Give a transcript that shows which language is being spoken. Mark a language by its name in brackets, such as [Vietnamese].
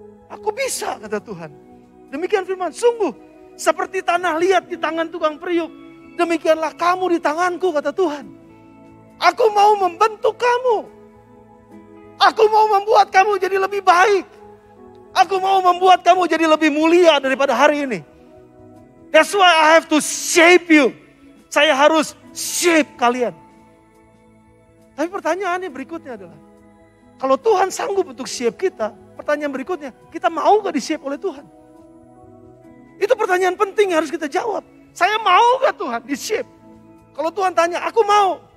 [Indonesian] Aku bisa, kata Tuhan. Demikian firman, sungguh seperti tanah liat di tangan tukang periuk. Demikianlah kamu di tanganku, kata Tuhan. Aku mau membentuk kamu. Aku mau membuat kamu jadi lebih baik. Aku mau membuat kamu jadi lebih mulia daripada hari ini. [English] That's why I have to shape you. [Indonesian] Saya harus shape kalian. Tapi pertanyaannya berikutnya adalah, kalau Tuhan sanggup untuk shape kita, pertanyaan berikutnya, kita mau gak di-shape oleh Tuhan? Itu pertanyaan penting yang harus kita jawab. Saya mau gak Tuhan di-shape? Kalau Tuhan tanya, aku mau.